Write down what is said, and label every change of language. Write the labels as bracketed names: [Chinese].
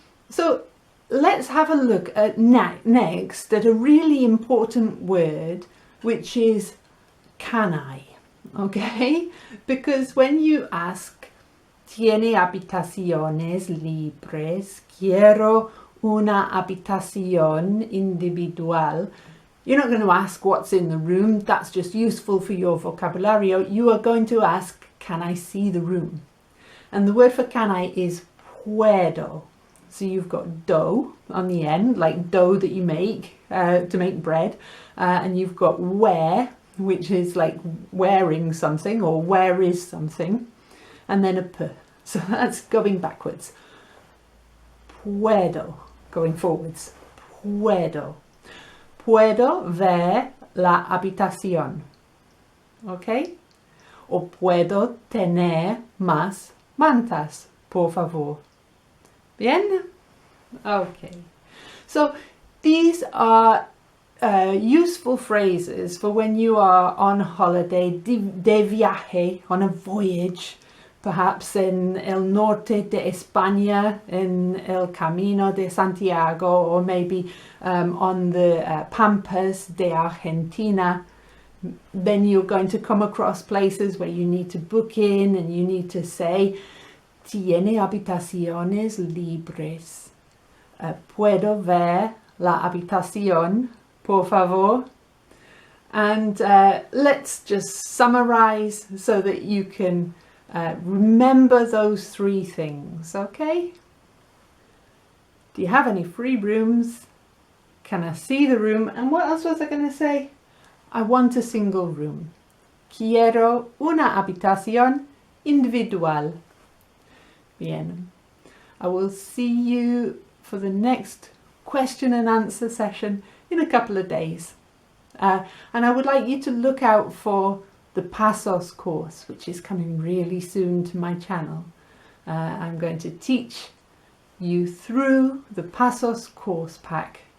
[English] So let's have a look at next at a really important word, which is can I? Okay? Because when you ask [Spanish] ¿Tiene habitaciones libres? Quiero una habitación individual. [English] You're not going to ask what's in the room. That's just useful for your vocabulario. You are going to ask, can I see the room? And the word for can I is puedo. So you've got dough on the end, like dough that you make to make bread. And you've got where, which is like wearing something or where is something, and then a p. So that's going backwards. Puedo, going forwards. Puedo. [Spanish] Puedo ver la habitación. ¿Ok? O puedo tener más mantas, por favor. [English] Bien? Okay. So these are useful phrases for when you are on holiday, [Spanish] de viaje, [English] on a voyage, perhaps in [Spanish] el norte de España, [English] in el Camino de Santiago, or maybe on the Pampas de Argentina. Then you're going to come across places where you need to book in and you need to say, [Spanish] ¿Tiene habitaciones libres? ¿Puedo ver la habitación, por favor? [English] And let's just summarize so that you can remember those three things, okay? Do you have any free rooms? Can I see the room? And what else was I going to say? I want a single room. [Spanish] Quiero una habitación individual. Bien. [English] I will see you for the next question and answer session in a couple of days. And I would like you to look out for the Pasos course, which is coming really soon to my channel. I'm going to teach you through the Pasos course pack.